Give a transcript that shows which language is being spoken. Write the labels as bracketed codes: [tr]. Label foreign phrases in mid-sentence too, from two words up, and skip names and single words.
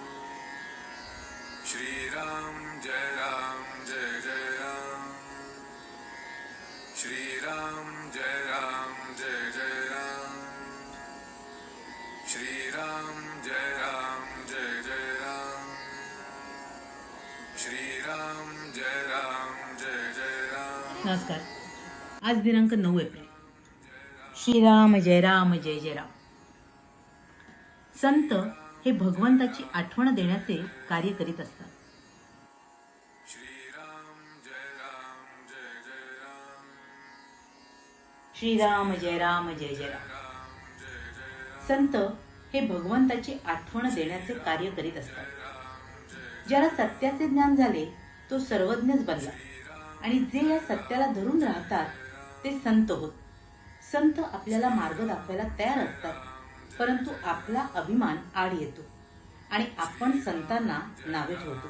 [mr] श्रीराम जय जय राम, श्रीराम जय जय राम, श्रीराम जय जय राम, श्रीराम जय जय राम। नमस्कार। आज दिनांक 9 एप्रिल। श्रीराम जय राम जय जय राम। संत हे भगवंताची आठवण देण्याचे कार्य करीत असतात। श्रीराम जय जय राम, श्रीराम जय जय राम। संत हे भगवंताची आठवण देण्याचे कार्य करीत असतात। ज्याला सत्याचे ज्ञान झाले तो सर्वज्ञच बनला आणि जे या सत्याला धरून राहतात ते संत होत। संत आपल्याला मार्ग दाखवायला तयार असतात, परंतु आपला अभिमान आड येतो आणि आपण संतांना नावे ठेवतो।